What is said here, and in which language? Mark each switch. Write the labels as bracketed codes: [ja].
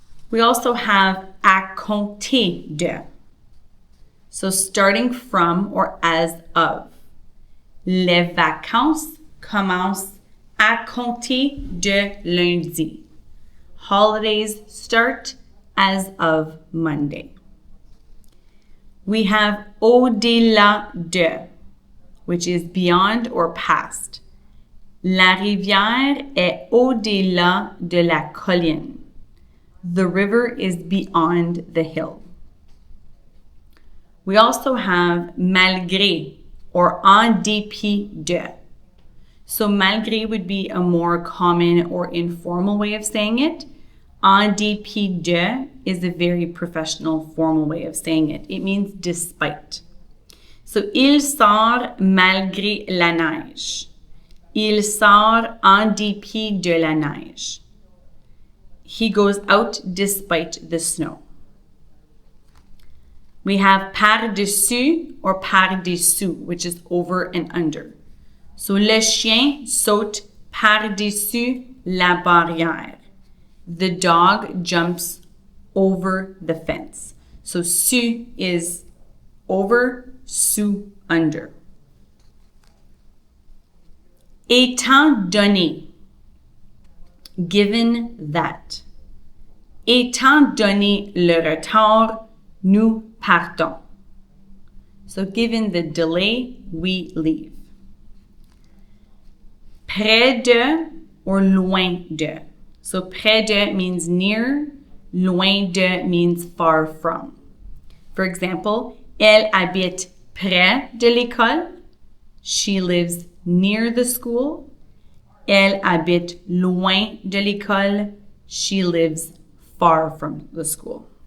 [en] We also have à compter de. So starting from or as of. [fr] Les vacances commencent à compter de lundi. [en] Holidays start as of Monday. We have au-delà de, which is beyond or past. [fr] La rivière est au-delà de la colline. [en] The river is beyond the hill. We also have malgré or en dépit de. So malgré would be a more common or informal way of saying it. En dépit de is a very professional, formal way of saying it. It means despite. So [fr] il sort malgré la neige. Il sort en dépit de la neige. [en] He goes out despite the snow. We have par-dessus or par-dessous, which is over and under. [fr] So le chien saute par-dessus la barrière. [en] The dog jumps over the fence. So su is over, sous under. Étant donné, given that. [fr] Étant donné le retard, nous partons. [en] So given the delay, we leave. Près de or loin de. So près de means near, loin de means far from. For example, [fr] elle habite près de l'école. [en] She lives near the school. [fr] Elle habite loin de l'école. [en] She lives far from the school.